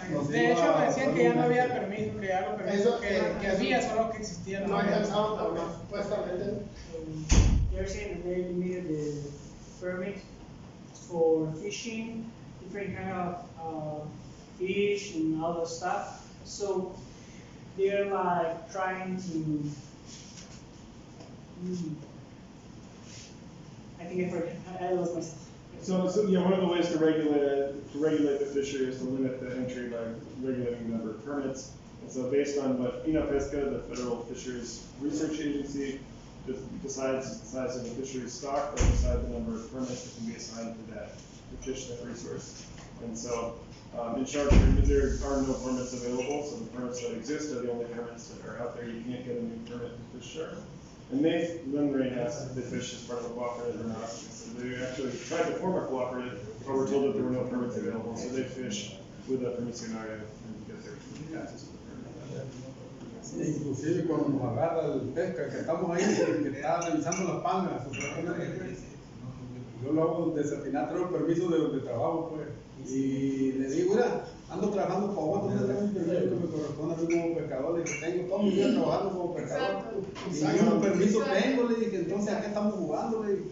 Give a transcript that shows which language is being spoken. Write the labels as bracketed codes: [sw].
[es] De hecho, me decían que ya no había permiso, que ya los permisos que había, solo que existían. No alcanzaban para más, supuestamente. [en] They're saying that they needed the permit for fishing, different kind of fish and all that stuff. So they're like trying to. I think I lost myself. So yeah, one of the ways to regulate the fishery is to limit the entry by regulating the number of permits. And so based on what Pesca, the Federal Fisheries Research Agency, decides the size of the fisheries stock, they decide the number of permits that can be assigned to that to fish that resource. And so in shark treatment, there are no permits available, so the permits that exist are the only permits that are out there. You can't get a new permit to fish shark. And they then Ray asked if they fish as part of a cooperative or not. So they actually tried to form a cooperative, but were told that there were no permits available, so they fish with a permisionario and get their access to the permit. [es] Inclusive cuando nos agarra el pesca, que estamos ahí, que está revisando las pangas, yo lo hago desafinar, traigo el permiso de donde trabajo, pues, y le digo, mira, ando trabajando para vos, no tengo un permiso que me corresponde a mí como pescador, le dije, tengo todo mi día trabajando como pescador, y yo un permiso tengo, le dije, entonces ¿a qué estamos jugando?